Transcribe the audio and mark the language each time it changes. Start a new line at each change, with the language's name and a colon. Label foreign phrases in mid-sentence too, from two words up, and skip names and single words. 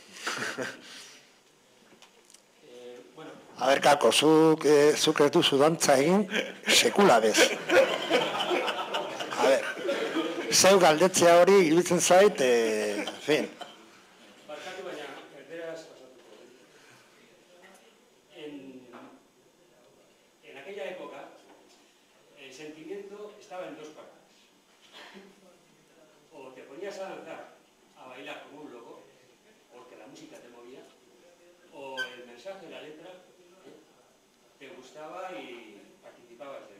Basque: A ber, kako, zuk ez duzu dantza egin, sekula bez. A ber, zeu galdetzea hori iruditzen zait, fin. Barkatu baina, erderaz pasatuko.
Spanish: En aquella época, el sentimiento estaba en dos partes. O te ponías a danzar, a bailar como un loco, porque la música te movía, o el mensaje, la letra, te gustaba y participabas de él.